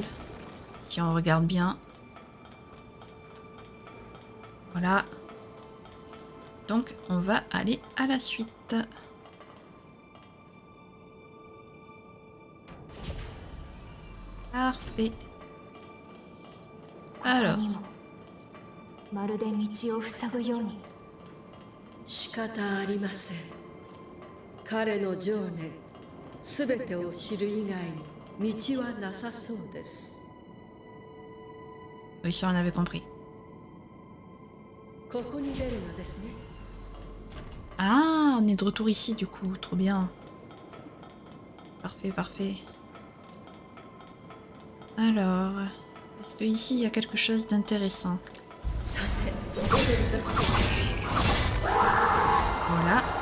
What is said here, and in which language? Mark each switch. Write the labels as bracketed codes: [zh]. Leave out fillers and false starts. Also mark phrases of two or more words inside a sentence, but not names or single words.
[fr] Si on regarde bien. Voilà. Donc, on va aller à la suite. Parfait. Alors. [ja] まるで道を塞ぐように。仕方ありません。彼の情念、すべてを知る以外に道はなさそうです。 [fr] Oui, ça on avait compris. [ja] ここに出るのですね。 [fr] Ah, on est de retour ici du coup, trop bien. Parfait, parfait. Alors, est-ce que ici il y a quelque chose d'intéressant? Voilà.